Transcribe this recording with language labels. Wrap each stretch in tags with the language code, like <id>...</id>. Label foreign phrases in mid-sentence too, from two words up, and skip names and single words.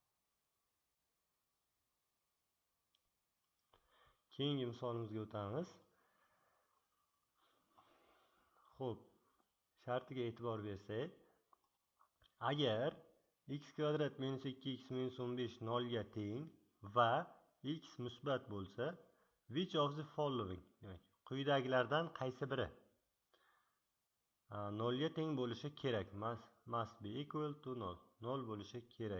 <uz>Keyingi misolimizga o'tamiz. Xo'p, shartiga e'tibor bersak, agar x kvadrat minus 2x minus 15 nolga teng va x musbat bo'lsa,</uz> <en>which of the following,</en> <uz>demak, quyidagilardan qaysi biri nolga teng bo'lishi kerak?</uz> <en>Must be equal to 0. 0</en> <uz>bo'lishi kerak.</uz>